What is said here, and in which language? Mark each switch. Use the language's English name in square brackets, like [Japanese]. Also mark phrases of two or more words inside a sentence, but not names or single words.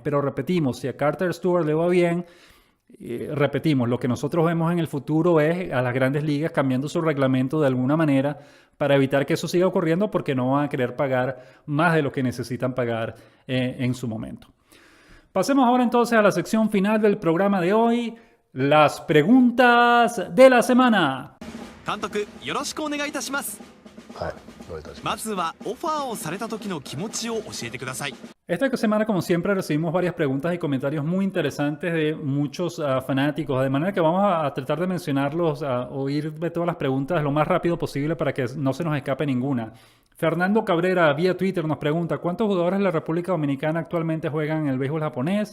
[Spanish] Pero repetimos, si a Carter Stewart le va bien, repetimos, lo que nosotros vemos en el futuro es a las Grandes Ligas cambiando su reglamento de alguna manera para evitar que eso siga ocurriendo porque no van a querer pagar más de lo que necesitan pagar en su momento. Pasemos ahora entonces a la sección final del programa de hoy, las preguntas de la semana. [Japanese] 監督、よろしくお願いいたします。はい、どういたします。まずはオファーをされた時の気持ちを教えてください。 [Spanish] Esta semana, como siempre, recibimos varias preguntas y comentarios muy interesantes de muchos fanáticos, de manera que vamos a tratar de mencionarlos, a oír de todas las preguntas lo más rápido posible para que no se nos escape ninguna. Fernando Cabrera, vía Twitter, nos pregunta, ¿cuántos jugadores de la República Dominicana actualmente juegan en el béisbol japonés?